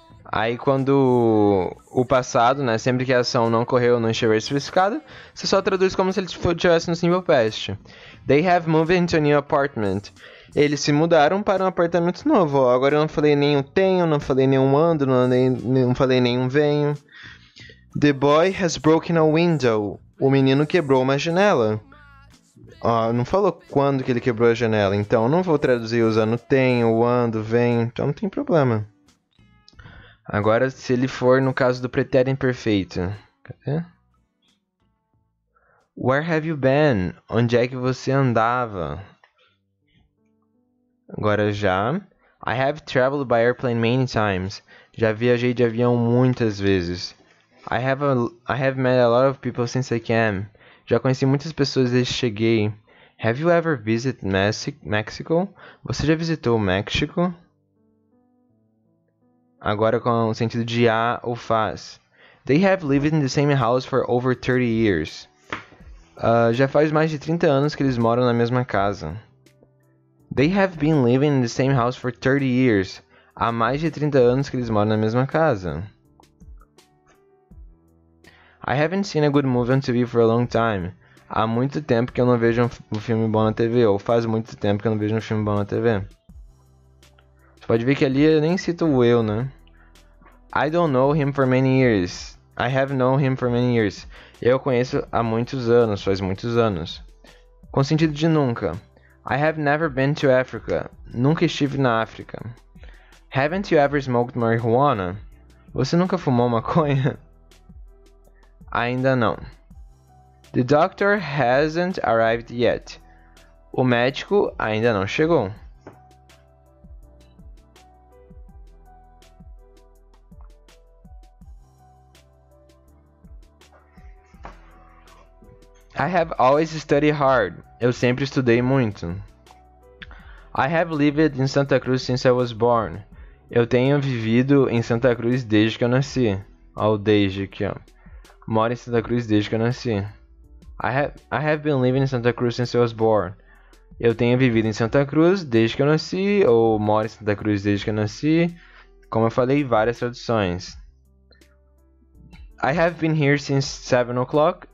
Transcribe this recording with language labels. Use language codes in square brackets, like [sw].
[pt] Aí quando o passado, né, sempre que a ação não ocorreu não estiver especificada, você só traduz como se ele estivesse no Simple Past. [en] They have moved into a new apartment. [pt] Eles se mudaram para um apartamento novo. Ó, agora eu não falei nenhum tenho, não falei nenhum ando, não falei nenhum venho. [en] The boy has broken a window. [pt] O menino quebrou uma janela. Ó, não falou quando que ele quebrou a janela, então eu não vou traduzir usando tenho, ando, venho, então não tem problema. Agora, se ele for no caso do pretérito imperfeito. Cadê? [en] Where have you been? [pt] Onde é que você andava? Agora já. [en] I have traveled by airplane many times. [pt] Já viajei de avião muitas vezes. [en] I have met a lot of people since I came. [pt] Já conheci muitas pessoas desde que cheguei. [en] Have you ever visited Mexico? [pt] Você já visitou o México? Agora com o sentido de a ou faz. [en] They have lived in the same house for over 30 years. [pt] Já faz mais de 30 anos que eles moram na mesma casa. [en] They have been living in the same house for 30 years. [pt] Há mais de 30 anos que eles moram na mesma casa. [en] I haven't seen a good movie on TV for a long time. [pt] Há muito tempo que eu não vejo um filme bom na TV. Ou faz muito tempo que eu não vejo um filme bom na TV. Você pode ver que ali eu nem cito o eu, né? [en] I don't know him for many years. I have known him for many years. [pt] Eu o conheço há muitos anos, faz muitos anos. Com sentido de nunca. [en] I have never been to Africa. [pt] Nunca estive na África. [en] Haven't you ever smoked marijuana? [pt] Você nunca fumou maconha? Ainda não. [en] The doctor hasn't arrived yet. [pt] O médico ainda não chegou. [en] I have always studied hard. [pt] Eu sempre estudei muito. [en] I have lived in Santa Cruz since I was born. [pt] Eu tenho vivido em Santa Cruz desde que eu nasci. Ó, o desde aqui, ó. Moro em Santa Cruz desde que eu nasci. [en] I have been living in Santa Cruz since I was born. [pt] Eu tenho vivido em Santa Cruz desde que eu nasci, ou moro em Santa Cruz desde que eu nasci. Como eu falei, várias traduções. [en] I have been here since 7 o'clock.